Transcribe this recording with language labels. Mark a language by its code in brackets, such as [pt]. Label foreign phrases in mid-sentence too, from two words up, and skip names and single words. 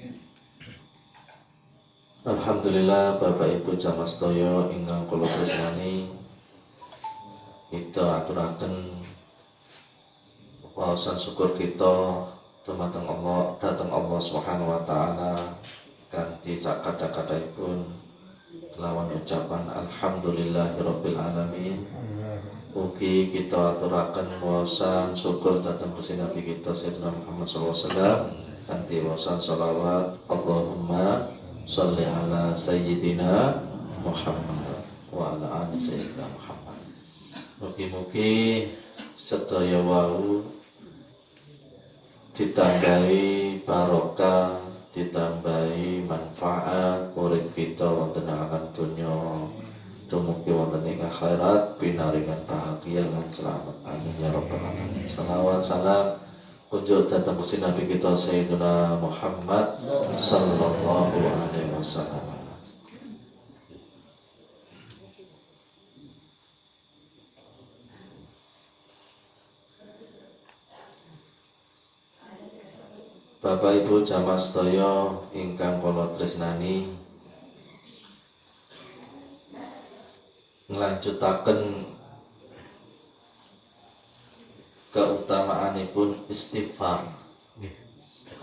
[jv] Alhamdulillah Bapak Ibu jamaah sedaya ingkang kula tresnani, kita aturaken waosan syukur kita dumateng Allah, dhateng Allah [ar] سبحانه وتعالى [jv] kanthi sakada-kadahipun kelawan ucapan alhamdulillahirabbil alamin. Ugi kita aturaken waosan syukur dhateng Gusti Nabi kita Sayyidina Muhammad [ar] صلى الله عليه وسلم [jv] kanthi waosan shalawat [ar] اللهم صل على سيدنا محمد وعلى آل سيدنا محمد [jv] wa ala ali sayyidina Muhammad. Mugi-mugi sedaya wau ditambahi barokah, ditambahi manfaat urip kita wonten alam dunya, dumugi wonten ing akhirat pinaringan bahagia lan selamat. [ar] آمين يا رب العالمين. [jv] Shalawat salam kunjuk datang Gusti Nabi kita Sayyidina Muhammad [ar] صلى الله عليه وسلم. [jv] Bapak Ibu jamaah sedaya ingkang kula tresnani, nglanjutaken keutamaanipun istighfar.